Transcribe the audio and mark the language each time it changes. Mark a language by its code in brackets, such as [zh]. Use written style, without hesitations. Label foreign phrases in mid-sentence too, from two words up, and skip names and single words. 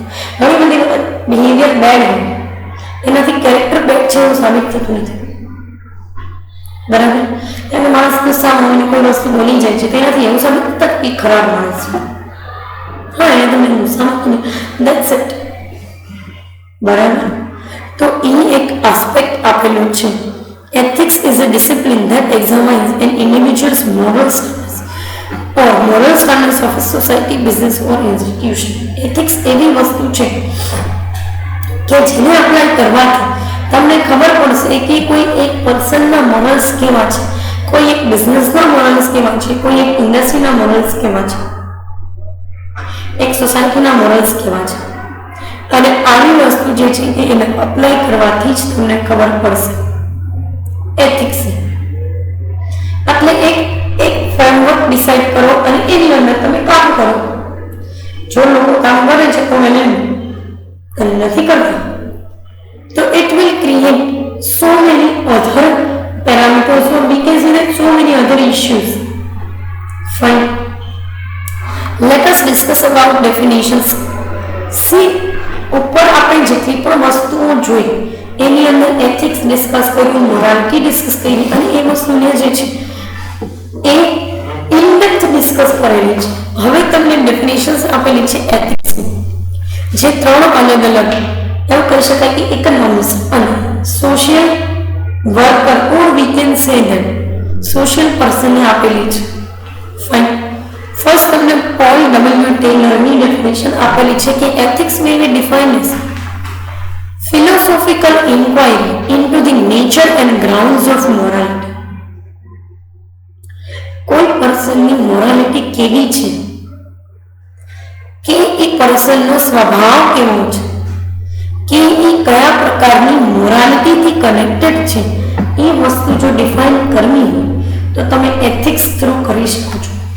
[gu] ઘણી બધી વખત બિહેવિયર બેડ હોય, એનાથી કેરેક્ટર બેડ છે એવું સાબિત થતું નથી. બરાબર. એટલે માણસ ગુસ્સામાં હોય કોઈ વસ્તુ બોલી જાય છે તો એનાથી એવું સાબિત થતું કે ખરાબ માણસ છે. હા, એને તમે ગુસ્સામાં [en] that's it. [gu] બરાબર. તો એ એક આસ્પેક્ટ આપેલું છે. [en] Ethics is a discipline that examines an individual's moral standards or moral standards of a society, business or institution. [gu] Ethics એવી વસ્તુ છે કે જેને એપ્લાય કરવાથી તમને ખબર પડશે કે કોઈ એક પર્સનના મોરલ્સ કેવા છે, કોઈ એક બિઝનેસના મોરલ્સ કેવા છે, કોઈ એક ઇન્ડસ્ટ્રીના મોરલ્સ કેવા છે, એક સોસાયટીના મોરલ્સ કેવા છે. અને આવી વસ્તુ જે છે એને અપ્લાય કરવાથી જ તમને ખબર પડશે. એથિક્સ એટલે એક [en] framework decide [gu] કરો અને એની અંદર તમે કામ કરો. જો લોકો કામ કરે છે તો એને નથી કરતા તો [en] it will create so many other parameters or we can say that so many other issues. Fine. Let us discuss about definitions. See, [gu] ઉપર આપણે જેટલી પણ વસ્તુઓ જોઈ એની અંદર [en] ethics discuss [gu] કર્યું, [en] morality discuss [gu] કરી અને એ વસ્તુને જે છે એ [en] in-depth discuss [gu] કરેલી છે. હવે તમને ડેફિનેશન્સ આપેલી છે એથિક્સની, જે ત્રણ અલગ અલગ એવું કહી શકાય કે ઇકોનોમિક્સ અને [en] social worker or we can say that social [gu] પર્સનને આપેલી છે. [en] ફાઇન. [gu] ફર્સ્ટ તમને પોલ ડબલ્યુ ટેલરની ડેફિનેશન આપેલી છે કે [en] ethics may be defined as philosophical inquiry into the nature and grounds of morality. [gu] કોઈ પર્સનની મોરાલિટી કેવી છે, કે એ પર્સનનો સ્વભાવ કેવો છે, કે એ કયા પ્રકારની મોરાલિટીથી કનેક્ટેડ છે, એ વસ્તુ જો ડિફાઇન કરવી હોય તો તમે [en] ethics through [gu] કરી શકો છો.